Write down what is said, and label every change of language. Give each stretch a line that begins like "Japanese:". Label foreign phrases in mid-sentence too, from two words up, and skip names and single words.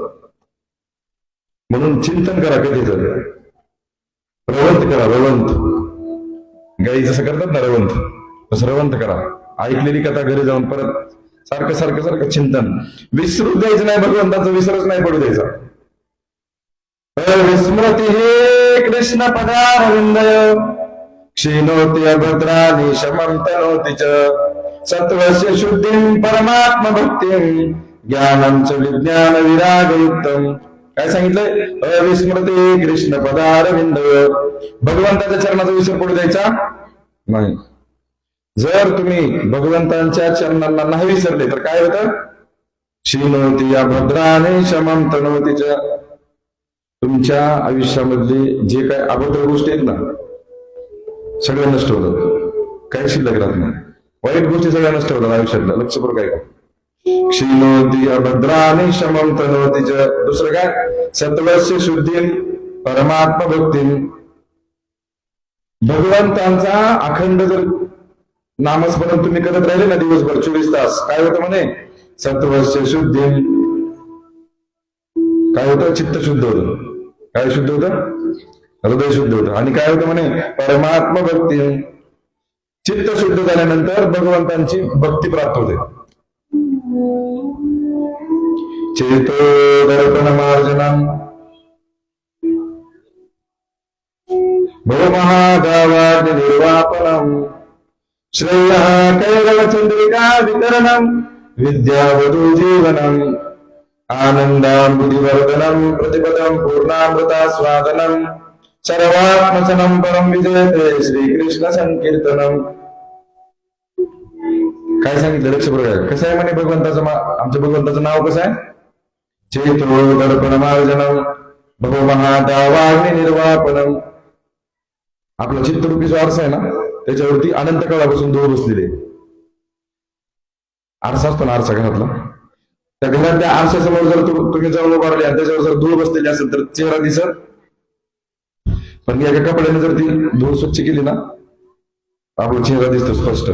Marathi: म्हणून चिंतन करा कधीच, रवंत करा. रवंत गाई जसं करतात ना रवंत, तसं रवंत करा. ऐकलेली कथा घरी जाऊन परत सारखं सारखं सारखं चिंतन. विसरू द्यायचं नाही भगवंताचं, विसरच नाही पडू द्यायचा.
Sanskrit: विस्मृती हे कृष्ण पदारविंदय, क्षीणोती अभद्रानी शमंतनोती च. सत्वस्य शुद्धीं परमात्म भक्तीं, ज्ञानं च विज्ञान विरागयुक्तम्.
Marathi: काय सांगितलंय?
Sanskrit: अविस्मृती कृष्ण पदारविंद.
Marathi: भगवंताच्या चरणाचा विसर पडू द्यायचा नाही. जर तुम्ही भगवंतांच्या चरणांना नाही विसरले तर काय होतं?
Sanskrit: क्षीणोती अभद्राने शमं तनोती च.
Marathi: तुमच्या आयुष्यामधले जे काय अभद्र गोष्टी आहेत ना सगळं नष्ट होतात. काही शिल्लक राहत नाही. वाईट गोष्टी सगळ्या नष्ट होतात आयुष्यातल्या. लक्ष करू काय?
Sanskrit: क्षीणोती अभद्राने शमं तनोती च.
Marathi: दुसरं काय?
Sanskrit: सत्वस्य शुद्धीं परमात्म भक्तीं.
Marathi: भगवंतांचा अखंड जर नामस्मरण तुम्ही करत राहिले ना दिवसभर 24 तास, काय होतं म्हणे?
Sanskrit: सत्वस्य शुद्धीं.
Marathi: काय होतं? चित्त शुद्ध होतं. काय शुद्ध होतं? हृदय शुद्ध होतं. आणि काय होतं म्हणे? परमात्म भक्ती. चित्त शुद्ध झाल्यानंतर भगवंतांची भक्ती प्राप्त होते.
Sanskrit: चेतो दर्पण मार्जनम भवमहागावाग्नि निर्वापनम, श्रेय कैरव चंद्रिका वितरणम, विद्यावधू जीवनम, आनंदांबुधिवर्धनम, प्रतिपदम पूर्णामृतास्वादनम, सर्वात्मसनम परम विजयते श्रीकृष्ण संकीर्तनम.
Marathi: काय सांगितलं? लक्ष बरोबर. कसं आहे म्हणे भगवंताचं आमच्या भगवंताचं नाव कसं आहे?
Sanskrit: चेतो दर्पण मार्जनम भवमहागावाग्नि निर्वापनम.
Marathi: आपला चित्तरूपी जो आरसा आहे ना त्याच्यावरती अनंत काळापासून धूळ बसलेले. आरसा असतो ना आरसा घरातला, त्या घरात त्या आरशासमोर जर तुम्ही जाऊन उभारले आणि त्याच्यावर जर धूळ बसलेली असेल तर चेहरा दिसत. पण एका कपड्याने जर ती धूळ स्वच्छ केली ना आपला चेहरा दिसतो स्पष्ट.